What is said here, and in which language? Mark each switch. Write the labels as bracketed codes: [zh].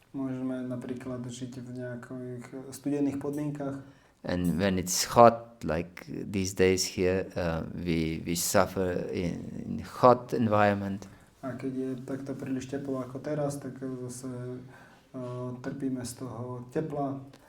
[sk] Môžeme napríklad žiť v nejakých studených podmienkach. [en] And when it's hot, like these days here, we suffer in hot environment. [sk] A keď je takto príliš teplo ako teraz, tak zase trpíme z toho tepla.